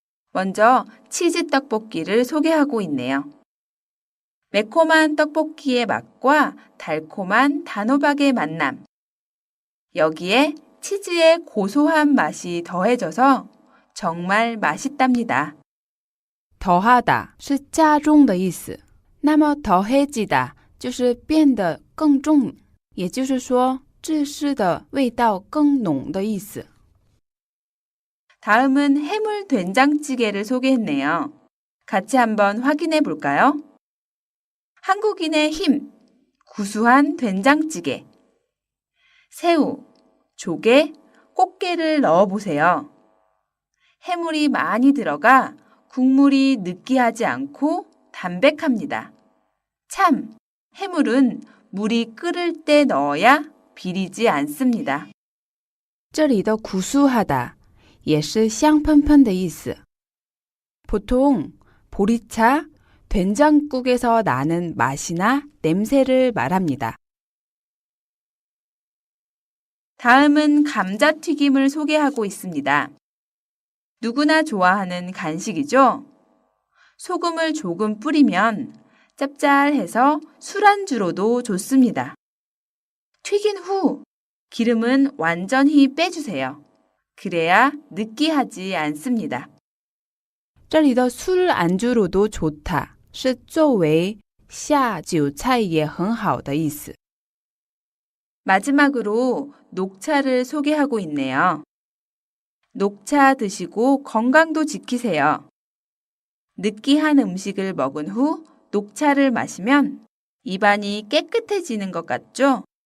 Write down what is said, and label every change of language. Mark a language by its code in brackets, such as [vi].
[ko] 먼저 치즈 떡볶이를 소개하고 있네요. 매콤한 떡볶이의 맛과 달콤한 단호박의 만남. 여기에 치즈의 고소한 맛이 더해져서 정말 맛있답니다. [zh] 더하다是加重的意思，那么더해지다就是变得更重，也就是说芝士的味道更浓的意思。 [ko] 다음은 해물 된장찌개를 소개했네요. 같이 한번 확인해 볼까요? 한국인의 힘, 구수한 된장찌개. 새우, 조개, 꽃게를 넣어보세요. 해물이 많이 들어가 국물이 느끼하지 않고 담백합니다. 참, 해물은 물이 끓을 때 넣어야 비리지 않습니다. [zh] 这里的구수하다也是香喷喷的意思。 [ko] 보통 보리차, 된장국에서 나는 맛이나 냄새를 말합니다. 다음은 감자튀김을 소개하고 있습니다. 누구나 좋아하는 간식이죠? 소금을 조금 뿌리면 짭짤해서 술안주로도 좋습니다. 튀긴 후 기름은 완전히 빼주세요. 그래야 느끼하지 않습니다. [zh] 这里的 [ko] 술 안주로도 좋다 [zh] 是作为下酒菜也很好的意思。 [ko] 마지막으로 녹차를 소개하고 있네요. 녹차 드시고 건강도 지키세요. 느끼한 음식을 먹은 후 녹차를 마시면 입안이 깨끗해지는 것 같죠?